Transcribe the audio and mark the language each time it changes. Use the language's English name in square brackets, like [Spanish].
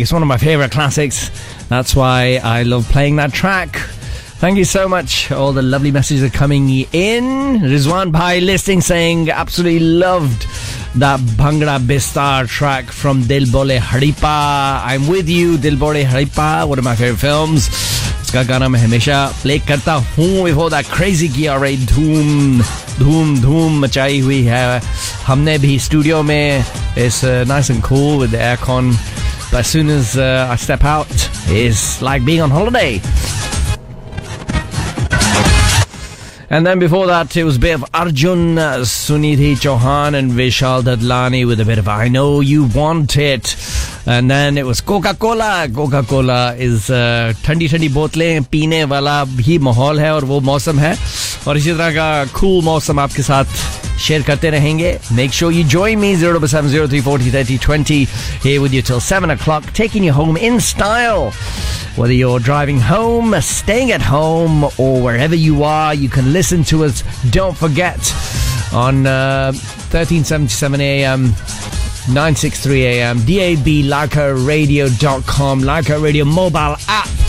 [English] It's one of my favorite classics. That's why I love playing that track. Thank you so much. All the lovely messages are coming in. Rizwan Bhai listening, saying absolutely loved that Bhangra Bistar track from Dil Bole Haripa. I'm with you, Dil Bole Haripa. One of my favorite films. [Hindi] उसका गाना मैं हमेशा play करता हूँ। [English] Before that crazy gear rate, [Hindi] dhoom dhoom dhoom machai hui hai. हमने भी studio में। [English] It's nice and cool with the aircon. But as soon as I step out, it's like being on holiday. And then before that, it was a bit of Arjun, Sunidhi Chauhan and Vishal Dadlani with a bit of I Know You Want It. And then it was Coca-Cola. [Hindi] Coca-Cola इस ठंडी-ठंडी बोतलें, पीने वाला भी माहौल है और वो मौसम है। और इसी तरह का cool मौसम आपके साथ share करते रहेंगे। [English] Make sure you join me 0-7-0-3-40-30-20 here with you till 7 o'clock, taking you home in style. Whether you're driving home, staying at home, or wherever you are, you can listen to us. Don't forget, on 1377 AM, 963 AM, DAB, LikeRadio.com, LikeRadio mobile app.